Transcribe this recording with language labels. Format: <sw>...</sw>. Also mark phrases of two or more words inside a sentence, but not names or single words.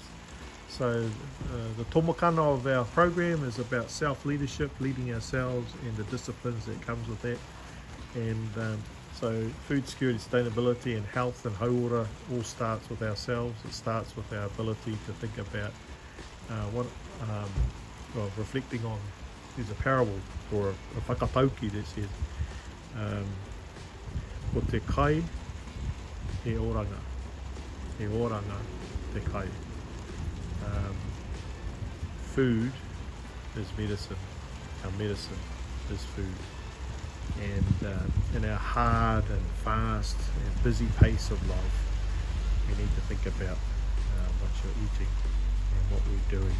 <en>So the tomokana of our program is about self-leadership, leading ourselves, and the disciplines that comes with that. And so food security, sustainability, and health and hauora all starts with ourselves. It starts with our ability to think about reflecting on. There's a parable or a whakatauki that says,</en> <mi>ko te kai, he oranga te kai.</mi> <en>Food is medicine. Our medicine is food. And in our hard and fast and busy pace of life, we need to think about what you're eating and what we're doing.</en>